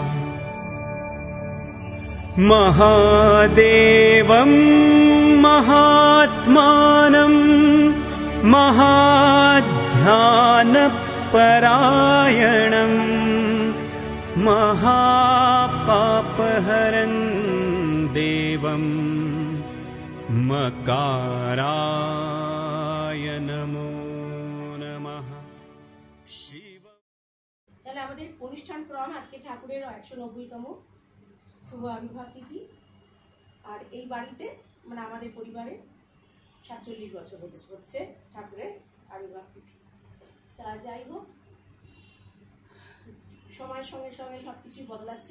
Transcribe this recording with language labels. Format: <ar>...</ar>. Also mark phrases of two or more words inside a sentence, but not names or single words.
<sa>महादेवं महात्मानं महाध्यानपरायणं महापापहरं देवं मकाराय नमो नमः। शिव</sa> <bn>তাহলে আমাদের অনুষ্ঠান ক্রম আজকে ঠাকুরের 190তম শুভ আবির্ভাব তিথি। আর এই বাড়িতে মানে আমাদের পরিবারে 47 বছর হচ্ছে ঠাকুরের আবির্ভাব তিথি। তা যাই হোক, সময়ের সঙ্গে সঙ্গে সব কিছুই বদলাচ্ছে।</bn>